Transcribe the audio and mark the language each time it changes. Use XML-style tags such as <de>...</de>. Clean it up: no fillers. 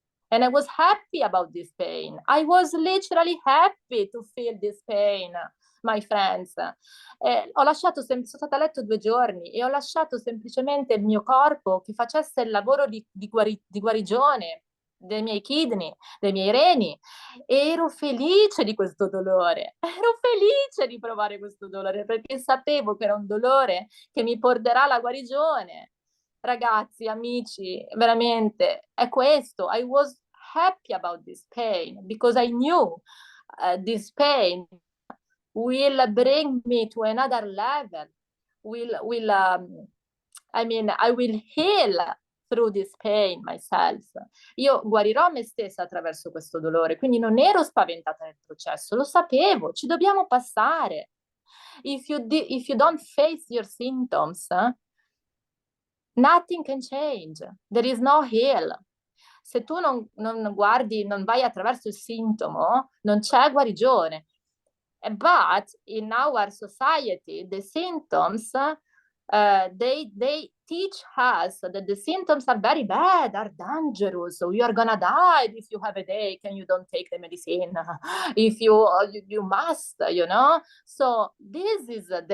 <en>And I was happy about this pain. I was literally happy to feel this pain, my friends.</en> <it>Sono stata a letto 2 giorni e ho lasciato semplicemente il mio corpo che facesse il lavoro di guarigione dei miei kidney, dei miei reni, e ero felice di questo dolore, ero felice di provare questo dolore perché sapevo che era un dolore che mi porterà alla guarigione. Ragazzi, amici, veramente è questo.</it> <en>I was happy about this pain because I knew this pain will bring me to another level. I will heal through this pain myself.</en> <it>Io guarirò me stessa attraverso questo dolore, quindi non ero spaventata nel processo, lo sapevo, ci dobbiamo passare.</it> <en>If you don't face your symptoms, nothing can change. There is no heal.</en> <it>Se tu non guardi, non vai attraverso il sintomo, non c'è guarigione.</it> <en>But in our society, the symptoms, they teach us that the symptoms are very bad, are dangerous. So you are gonna die if you have a headache and you don't take the medicine. If you must, you know. So this is</en>